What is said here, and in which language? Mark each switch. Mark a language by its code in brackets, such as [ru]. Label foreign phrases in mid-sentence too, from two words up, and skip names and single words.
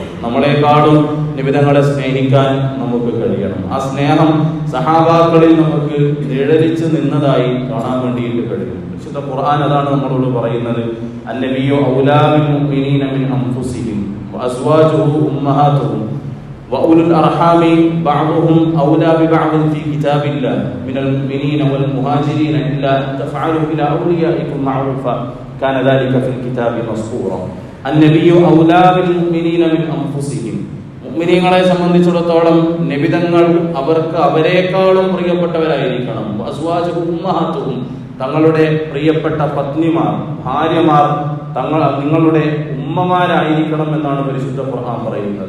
[ml] നമ്മളെക്കാളും നബി തങ്ങളെ സ്നേഹിക്കാൻ നമുക്ക് കഴിയണം. ആ സ്നേഹം സഹാബാക്കളിൽ നമുക്ക് നിഴലിച്ച് നിന്നതായി കാണാൻ വേണ്ടിയിട്ട് കഴിയും. വിശുദ്ധ ഖുർആൻ അതാണ് നമ്മളോട് പറയുന്നത്. [ar] النبي أولى بالمؤمنين من أنفسهم وأزواجه أمهاتهم وأولو الأرحام بعضهم أولى ببعض في كتاب الله من المؤمنين والمهاجرين إلا أن تفعلوا إلى أوليائكم معروفا كان ذلك في الكتاب مسطورا النبي أولى بالمؤمنين من أنفسهم. [ml] മുഅ്മിനീങ്ങളെ സംബന്ധിച്ചിടത്തോളം നബി തങ്ങൾ അവർക്ക് അവരെക്കാളും പ്രിയപ്പെട്ടവരായിരിക്കണം. [ar] أزواجهم أمهاتهم, [ml] തങ്ങളുടെ പ്രിയപ്പെട്ട പത്നിമാർ, ഭാര്യമാർ നിങ്ങളുടെ ഉമ്മമാരായിരിക്കണം എന്നാണ് പരിശുദ്ധ ഖുർആൻ പറയുന്നത്.